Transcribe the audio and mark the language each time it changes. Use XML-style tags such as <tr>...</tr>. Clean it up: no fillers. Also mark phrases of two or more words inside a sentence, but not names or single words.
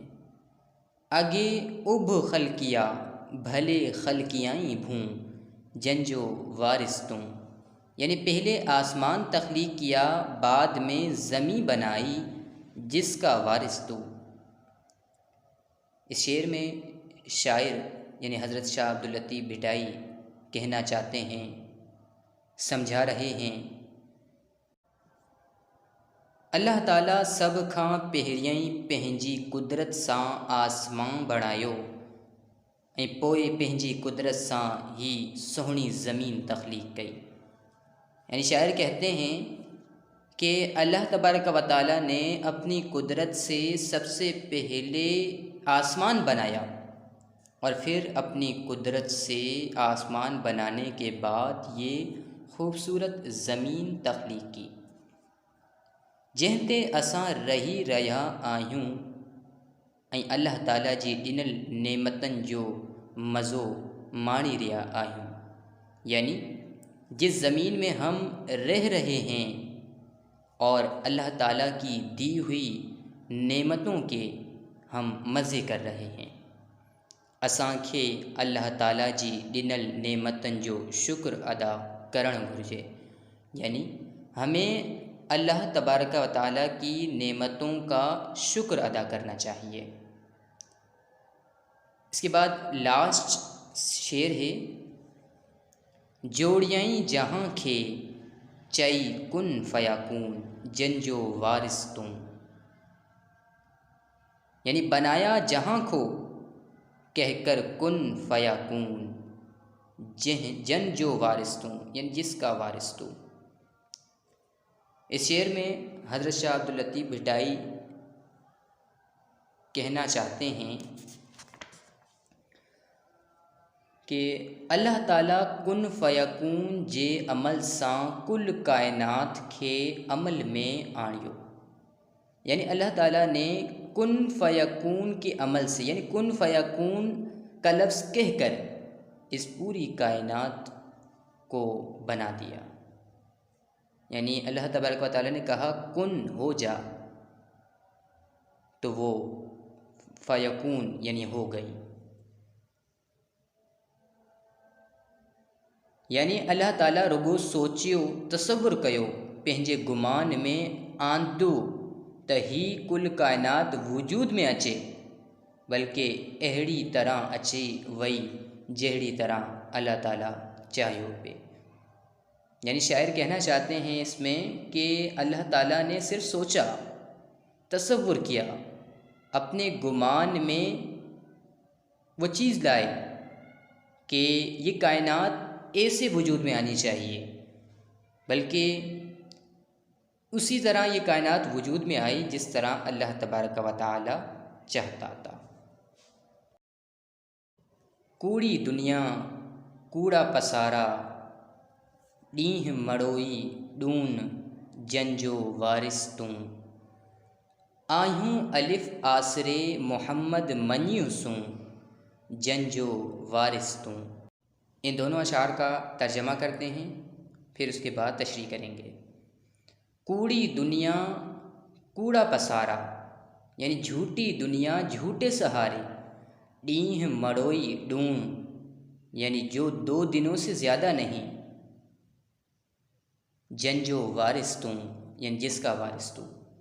<sd>आगे उब खलकिया भले खलकियाई भूं, जन जो वारिस तू,</sd> <hi>यानी पहले आसमान तख्लीक किया बाद में ज़मी बनाई, जिसका वारिस तू। इस शेर में शायर यानी हज़रत शाह अब्दुल लतीफ़ भिटाई कहना चाहते हैं, समझा रहे हैं,</hi> <sd>अल्लाह ताला सब खां पहिरियई पंहिंजी कुदरत सां आसमान बणायो ऐं पोइ पंहिंजी कुदरत सां ही सुहिणी ज़मीन तख्लीक कई।</sd> <hi>यानी शायर कहते हैं कि अल्लाह</hi> <ar>تبارک و تعالیٰ</ar> <hi>ने अपनी कुदरत से सबसे पहले आसमान बनाया और फिर अपनी कुदरत से आसमान बनाने के बाद ये खूबसूरत ज़मीन तख्लीक की,</hi> <sd>जंहिं ते असां रही रहिया आहियूं ऐं अल्लाह ताला जी ॾिनल नेमतनि जो मज़ो माणी रहिया आहियूं।</sd> <hi>यानी जिस ज़मीन में हम रह रहे हैं और अल्लाह ताला की दी हुई नेमतों के हम मज़े कर रहे हैं।</hi> <sd>असांखे अल्लाह ताला जी ॾिनल नेमतनि जो शुक्र अदा करणु घुरिजे,</sd> <hi>यानी हमें अल्लाह</hi> <ar>تبارک و تعالیٰ</ar> <hi>की नेमतों का शुक्र अदा करना चाहिए। इसके बाद लास्ट शेर है,</hi> <sd>जोड़ियाई जहाँ खे चई</sd> <ar>كن فيكون,</ar> <sd>जन जो वारिस तू,</sd> <hi>यानी बनाया जहाँ को कहकर</hi> <ar>كن فيكون,</ar> <sd>जन जो वारिस तू,</sd> <hi>यानी जिसका वारिस तू। इस शेर में हज़रत शाह अब्दुल लतीफ़ भिटाई कहना चाहते हैं कि</hi> <sd>अल्लाह ताला</sd> <ar>كن فيكون</ar> <sd>जे अमल सां कुल कायनात खे अमल में आणियो,</sd> <hi>यानी अल्लाह ताला ने</hi> <ar>كن فيكون</ar> <hi>के अमल से, यानी</hi> <ar>كن فيكون</ar> <hi>का लफ्ज़ कहकर इस पूरी कायनात को बना दिया। यानी अल्लाह</hi> <ar>تبارک و تعالیٰ</ar> <hi>ने कहा कुन हो जा, तो वो फ़यकून यानी हो गई।</hi> <sd>यानी अल्लाह ताला रुगो सोचियो तसव्वुर कयो पंहिंजे गुमान में आंदो त ही कुल कायनात वजूद में अचे, बल्कि अहिड़ी तरह अची वई जहिड़ी तरह अल्लाह ताला चाहियो पे।</sd> <hi>यानी शायर कहना चाहते हैं इसमें कि अल्लाह ताला ने सिर्फ सोचा, तसव्वुर किया, अपने गुमान में वो चीज़ लाए कि ये कायनात ऐसे वजूद में आनी चाहिए, बल्कि उसी तरह ये कायनात वजूद में आई जिस तरह अल्लाह</hi> <ar>تبارک و تعالیٰ</ar> <hi>चाहता था।</hi> <sd>कूड़ी दुनिया कूड़ा पसारा, ॾींहुं मड़ोई ॾून जंजो वारिस तूं, आहियूं अलिफ आसरे मोहम्मद मञियूं सूं, जंजो वारिस तूं।</sd> <hi>इन दोनों अशार का तर्जमा करते हैं, फिर उसके बाद तशरीह करेंगे।</hi> <sd>कूड़ी दुनिया कूड़ा पसारा,</sd> <hi>यानी झूठी दुनिया झूठे सहारे,</hi> <sd>ॾींहुं मड़ोई ॾून,</sd> <hi>यानी जो 2 दिनों से ज़्यादा नहीं,</hi> <sd>जंजो वारिस तूं,</sd> <hi>यानी जिसका वारिस तू।</hi>